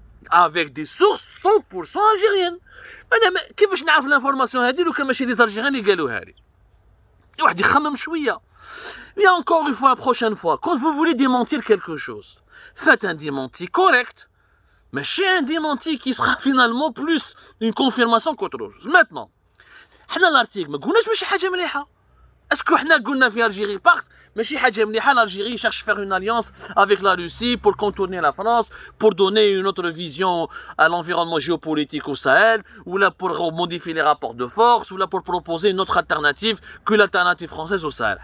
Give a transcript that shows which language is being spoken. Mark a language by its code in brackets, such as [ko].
[fr] avec des sources 100% algériennes [ar] انا كيفاش نعرف الانفورماسيون هذه لو كان ماشي لي زالجيريان اللي قالوها لي واحد يخمم شويه [fr] et encore une fois la prochaine fois quand vous voulez démentir quelque chose faites un démenti correct mais chez un démenti qui sera finalement plus une confirmation qu'autre chose. [ar] Maintenant, حنا l'article ما قلناش ماشي حاجة مليحة. [fr] Est-ce que حنا قلنا في Algérie part [ar] ماشي حاجة مليحة [fr] l'Algérie cherche à faire une alliance avec la Russie pour contourner la France, pour donner une autre vision à l'environnement géopolitique au Sahel, ou là pour modifier les rapports de force, ou là pour proposer une autre alternative que l'alternative française au Sahel.